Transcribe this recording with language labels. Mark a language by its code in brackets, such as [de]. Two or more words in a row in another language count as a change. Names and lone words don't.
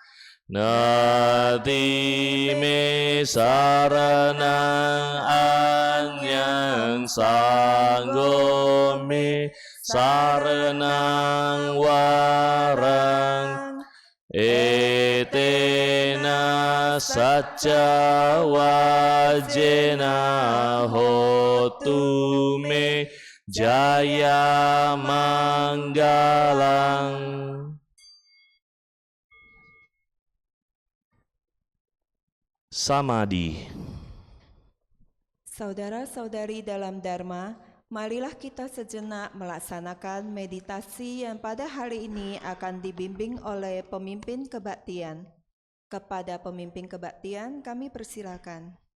[pi] Nati me saranang anyang sanggo me saranang warang etena saca wajena hotu me jaya manggalang. [id] Samadhi. Saudara-saudari dalam Dharma, marilah kita sejenak melaksanakan meditasi yang pada hari ini akan dibimbing oleh pemimpin kebaktian. Kepada pemimpin kebaktian kami persilakan.